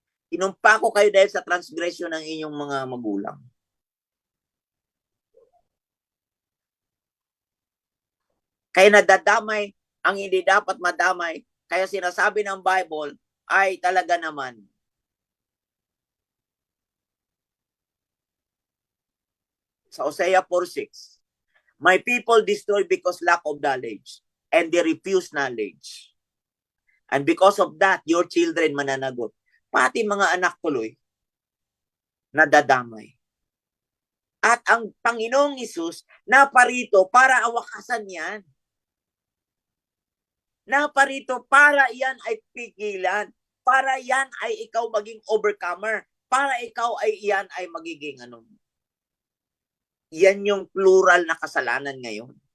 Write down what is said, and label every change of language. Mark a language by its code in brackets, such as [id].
[tl] Inumpa ko kayo dahil sa transgression ng inyong mga magulang. Kaya nadadamay ang hindi dapat madamay. Kaya sinasabi ng Bible ay talaga naman. [en] Sa Hosea 4:6, my people destroy because lack of knowledge, and they refuse knowledge. And because of that, your children [tl] mananagot. Pati mga anak tuloy, nadadamay. At ang Panginoong Hesus naparito para awakasan yan. Naparito para yan ay pigilan. Para yan ay ikaw maging overcomer. Para ikaw ay yan ay magiging Yan yung plural na kasalanan ngayon.